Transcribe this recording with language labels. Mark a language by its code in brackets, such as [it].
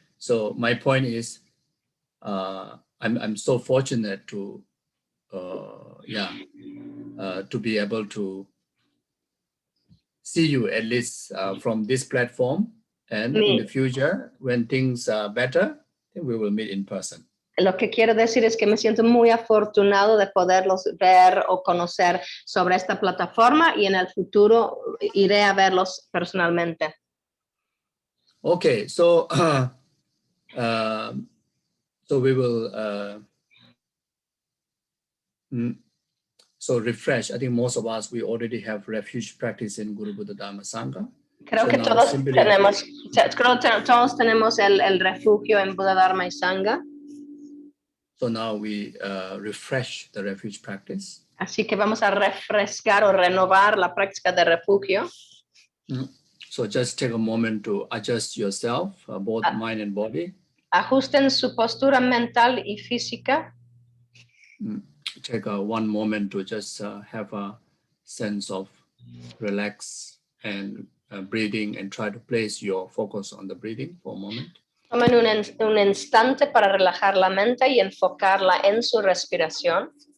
[en] So my point is, I'm so fortunate to be able to see you at least from this platform, and in the future when things are better, then we will meet in person. [es] Lo que quiero decir es que me siento muy afortunado de poderlos ver o conocer sobre esta plataforma, y en el futuro iré a verlos personalmente. [en] Okay, so we will so refresh. I think most of us, we already have refuge practice in Guru Buddha Dharma Sangha. [es] Creo que todos tenemos el refugio en Buda Dharma y Sangha. [en] So now we refresh the refuge practice. [es] Así que vamos a refrescar o renovar la práctica de refugio. [en] So just take a moment to adjust yourself, both mind and body. [es] Ajusten su postura mental y física. [en] Take one moment to just have a sense of relax and breathing, and try to place your focus on the breathing for a moment. [es] Tomen un instante para relajar la mente y enfocarla en su respiración.